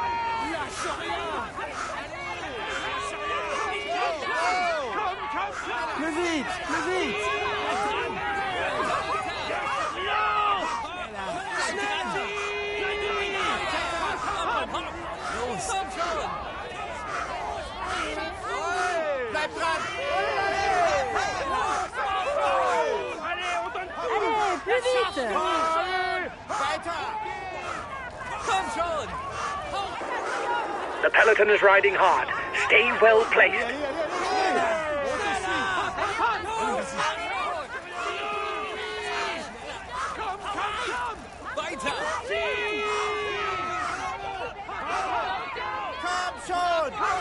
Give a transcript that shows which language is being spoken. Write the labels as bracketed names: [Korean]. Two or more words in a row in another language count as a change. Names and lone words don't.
[French] Plus vite, plus vite! [German] Bleib dran! [French] Allez, plus vite! [German] Weiter! Komm schon! [English] The peloton is riding hard. Stay well placed. [German] Weiter! Komm schon!